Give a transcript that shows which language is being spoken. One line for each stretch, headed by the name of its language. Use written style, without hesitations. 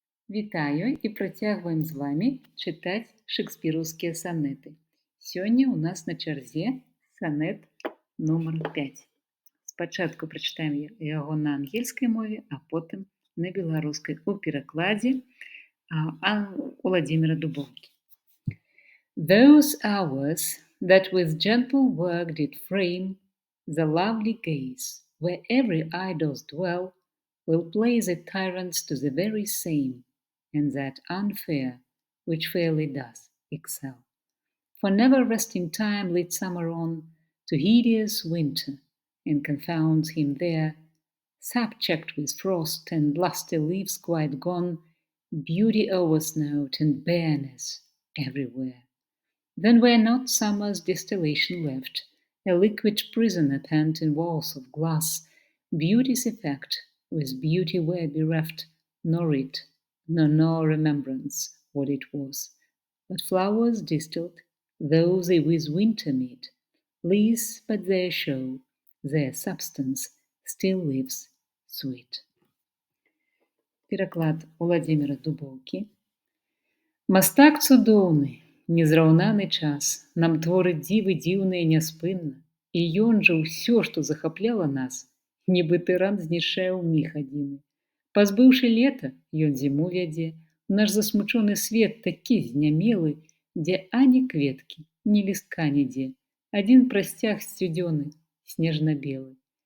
Belarusian: Вітаю і працягваем з вами чытаць шекспіраўскія санеты. Сёння ў нас на чарзе санет нумар 5. Спачатку прачытаем яго на ангельскай мове, а потым на беларускай у перакладзе Уладзіміра Дубоўкі.
English: Those hours that with gentle work did frame the lovely gaze, where every eye does dwell, will play the tyrants to the very same, and that unfair which fairly does excel. For never resting time leads summer on to hideous winter, and confounds him there, sap-checked with frost and lusty leaves quite gone, beauty oversnowed and bareness everywhere. Then were not summer's distillation left, a liquid prisoner pent in walls of glass, beauty's effect with beauty were bereft, nor it, nor remembrance what it was, but flowers distilled, though they with winter meet, least but their show, their substance still lives sweet.
Belarusian: Пераклад Уладзіміра Дубоўкі. Мастак цудоўны, незраўнаны час, нам творыць дзівы дзіўныя няспынна, і ён жа ўсё, што захапляла нас, нібы тыран знішчае ў міг адзіны. Пазбыўшы лета, ён зіму вядзе, наш засмучоны свет такі знямелы, дзе ані кветкі, ні лістка нідзе, адзін прасцяг сцюдзёны, снежна-белы.